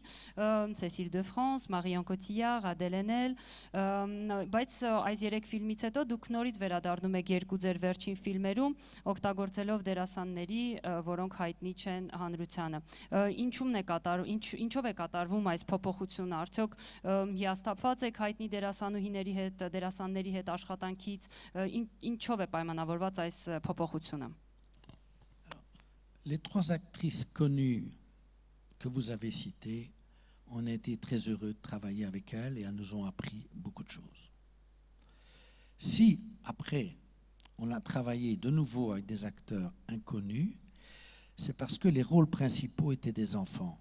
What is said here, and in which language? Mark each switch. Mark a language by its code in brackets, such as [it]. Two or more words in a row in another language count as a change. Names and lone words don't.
[hy] Cécile de France, Marion Cotillard, Adèle Haenel, բայց այս 3 ֆիլմից հետո դուք նորից վերադառնում եք 2 ձեր վերջին ֆիլմերում, օգտագործելով դերասանների, որոնք հայտնի չեն հանրությանը։ Ինչով է կատարվում այս փոփոխությունը, արդյոք հիասթափված եք հայտնի դերասանների հետ աշխատանքից, ինչով է պայմանավորված այս փոփոխությունը։ [fr] Les 3 actrices connues que vous avez citées, on a été très heureux de travailler avec elles et elles nous ont appris beaucoup de choses. Si après on a travaillé de nouveau avec des acteurs inconnus, c'est parce que les rôles principaux étaient des enfants.